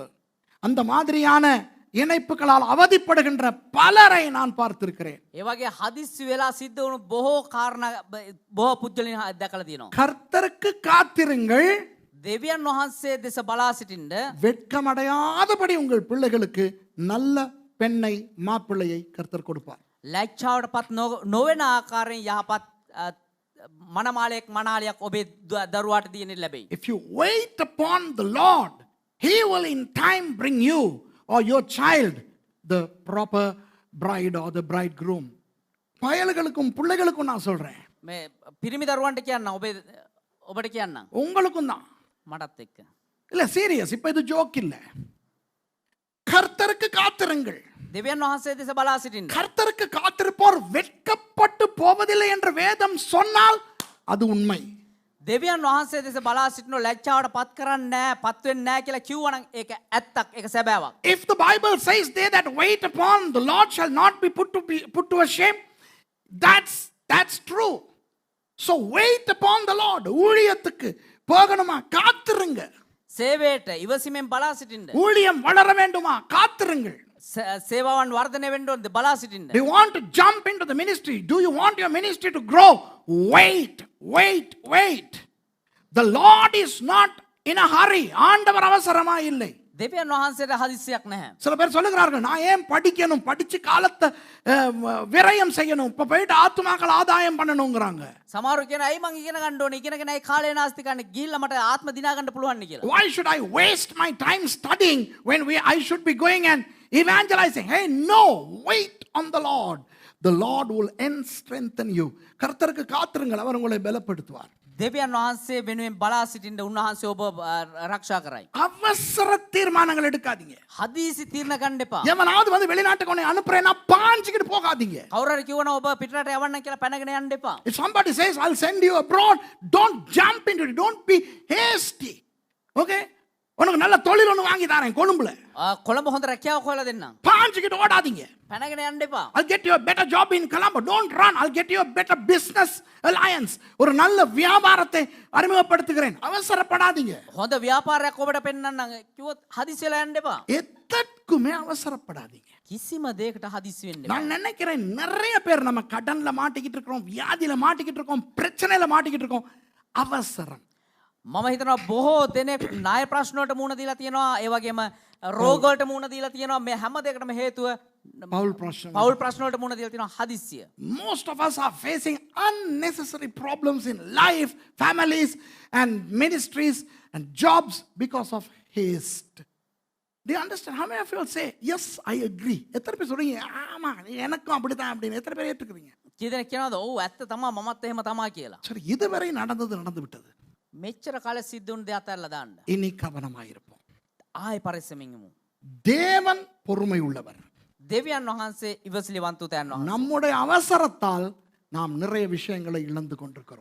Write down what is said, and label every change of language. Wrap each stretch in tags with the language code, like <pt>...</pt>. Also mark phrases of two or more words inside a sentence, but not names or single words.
<ta>அந்த மாதிரியான இணைப்புகளால் அவதிப்படுகின்ற பலரை நான் பார்த்திருக்கிறேன்.</ta> <si>ඒ වගේ හදිස්සි වෙලා සිද්ධ වුණු බොහෝ කාරණා බොහෝ පුද්ගලයන් දැකලා තියෙනවා.</si> <ta>கர்த்தருக்கு காத்திருங்கள்.</ta> <si>දෙවියන් වහන්සේ දෙස බලා සිටින්න</si> <ta>வெட்கமடையாதபடி உங்கள் பிள்ளைகளுக்கு நல்ல பெண்ணை மாப்பிள்ளையை கர்த்தர் கொடுப்பார்.</ta> <si>ලැජ්ජාවටපත් නොවන ආකාරයෙන් යහපත් මනමාලයක් මනාලියක් ඔබේ දරුවාට දියණිය ලැබෙයි.</si> <en>If you wait upon the Lord, He will in time bring you or your child the proper bride or the bridegroom.</en> <ta>பயல்களுக்கும் பிள்ளைகளுக்கும் நான் சொல்றேன்.</ta> <si>මේ පිරිමි දරුවන්ට කියන්න ඔබට කියන්නම්.</si> <ta>உங்களுக்கும் தான்.</ta> <si>මටත් එක්ක.</si> <ta>இல்ல சீரியஸ், இப்ப இது ஜோக் இல்ல. கர்த்தருக்கு காத்திருங்கள்.</ta> <si>දෙවියන් වහන්සේ දෙස බලා සිටින්න.</si> <ta>கர்த்தருக்கு காத்திருப்போர் வெட்கப்பட்டு போவதில்லை என்று வேதம் சொன்னால் அது உண்மை.</ta> <si>දෙවියන් වහන්සේ දෙස බලා සිටින ලැජ්ජාවට පත් කරන්නේ නැහැ, පත් වෙන්නේ නැහැ කියලා කිව්වනම් ඒක ඇත්තක්, ඒක සැබෑවක්.</si> <en>If the Bible says they that wait upon the Lord shall not be put to a shame, that's true. So wait upon the Lord.</en> <ta>ஊழியத்துக்கு போகணுமா, காத்திருங்க.</ta> <si>සේවයට ඉවසීමෙන් බලා සිටින්න.</si> <ta>ஊழியம் வளர வேண்டுமா, காத்திருங்கள்.</ta> <si>සේවාවන් වර්ධනය වෙන්න ඕනද, බලා සිටින්න.</si> <en>Do you want to jump into the ministry? Do you want your ministry to grow? Wait. The Lord is not in a hurry.</en> <ta>ஆண்டவர் அவசரமா இல்லை.</ta> <si>දෙවියන් වහන්සේට හදිස්සියක් නැහැ.</si> <ta>சில பேர் சொல்லுகிறார்கள், நான் ஏன் படிக்கணும், படிச்சு காலத்தை விரயம் செய்யணும், இப்ப போயிட்டு ஆத்மாக்கள் ஆதாயம் பண்ணணுங்கிறாங்க.</ta> <si>සමහරව කියන අයි මං ඉගෙන ගන්න ඕනේ, ඉගෙනගෙන අයි කාලේ නාස්ති කරන්න ගිහිල්ලා මට ආත්ම දිනා ගන්න පුළුවන් නේ කියලා.</si> <en>Why should I waste my time studying when I should be going and evangelizing? Hey, no, wait on the Lord. The Lord will strengthen you.</en> <ta>கர்த்தருக்கு காத்திருங்கள், அவர் உங்களை பலப்படுத்துவார்.</ta> <si>දෙවියන් වහන්සේ වෙනුවෙන් බලා සිටින්න උන්වහන්සේ ඔබ ආරක්ෂා කරයි.</si> <ta>அவசர தீர்மானங்கள் எடுக்காதீங்க.</ta> <si>හදිසි තීරණ ගන්න එපා.</si> <ta>எவனாவது வந்து வெளிநாட்டுக்கு உன்னை அனுப்புறேன்னா பாஞ்சிக்கிட்டு போகாதீங்க.</ta> <si>කවුරු හරි කිව්වනම් ඔබ පිටරට යවන්න කියලා පැනගෙන යන්න එපා.</si> <en>If somebody says I'll send you abroad, don't jump into it. Don't be hasty. Okay?</en> <ta>உனக்கு நல்ல தொழில் ஒன்று வாங்கி தரேன் கொழும்புல.</ta> <si>කොළඹ හොඳ රැකියාවක් හොයලා දෙන්නම්.</si> <ta>பாஞ்சிக்கிட்டு ஓடாதீங்க.</ta> <si>පැනගෙන යන්න එපා.</si> <en>I'll get you a better job in Colombo. Don't run. I'll get you a better business alliance.</en> <ta>ஒரு நல்ல வியாபாரத்தை அறிமுகப்படுத்துகிறேன். அவசரப்படாதீங்க.</ta> <si>හොඳ ව්‍යාපාරයක් ඔබට පෙන්වන්නම් කිව්වොත් හදිසියලා යන්න එපா.</si> <ta>எதற்குமே அவசரப்படாதீங்க.</ta> <si>කිසිම දෙයකට හදිසි වෙන්න එපා.</si> <ta>நான் நினைக்கிறேன் நிறைய பேர் நம்ம கடன்ல மாட்டிக்கிட்டு இருக்கோம், வியாதியில மாட்டிக்கிட்டு இருக்கோம், பிரச்சனையில மாட்டிக்கிட்டு இருக்கோம். அவசரம்.</ta> <si>මම හිතනවා බොහෝ දෙනෙක් ණය ප්‍රශ්න වලට මුහුණ දීලා තියෙනවා, ඒ වගේම රෝග වලට මුහුණ දීලා තියෙනවා. මේ හැම දෙයකටම හේතුව</si> <ta>பவுல் பிரச்சனை.</ta> <si>පෞල් ප්‍රශ්න වලට මුහුණ දීලා තියෙනවා, හදිස්සිය.</si> <en>Most of us are facing unnecessary problems in life, families and ministries and jobs because of haste. Do you understand? How many of you will say, yes, I agree?</en> <ta>எத்தனை பேர் சொல்றீங்க, ஆமா எனக்கும் அப்படிதான் அப்படின்னு? எத்தனை பேர் ஏற்றுக்கிறீங்க?</ta> <si>කී දෙනෙක් කියනවාද ඔව් ඇත්ත තමයි, මමත් එහෙම තමයි කියලා.</si> <ta>சரி, இதுவரை நடந்து விட்டது.</ta> <si>මෙච්චර කාලෙ සිද්ධ වුණ දේ අතහැරලා දාන්න.</si> <ta>இனி கவனமாயிருப்போம்.</ta> <si>ආයෙ පරිස්සමින් ඉමු.</si> <ta>தேவன் பொறுமை உள்ளவர்.</ta> <si>දෙවියන් වහන්සේ ඉවසිලිවන්තයන් වහන්සේ.</si> <ta>நம்முடைய அவசரத்தால் நாம் நிறைய விஷயங்களை இழந்து கொண்டிருக்கிறோம்.</ta>